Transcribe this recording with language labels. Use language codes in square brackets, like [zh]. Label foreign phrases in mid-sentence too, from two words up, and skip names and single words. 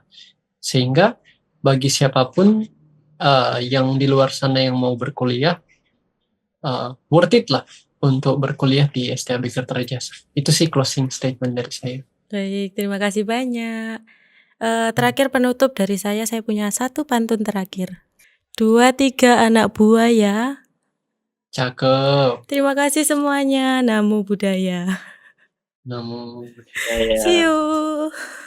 [id] Sehingga bagi siapapun yang di luar sana yang mau berkuliah, [en] worth it [id] lah untuk berkuliah di STAB Kertarajasa. Itu sih [en] closing statement [id] dari saya. Baik, terima kasih banyak. Terakhir penutup dari saya punya satu pantun terakhir. 2, 3 anak buah ya. Cakep. Terima kasih semuanya. [pa] Namo Buddhaya. Namo Budaya. [en] See you.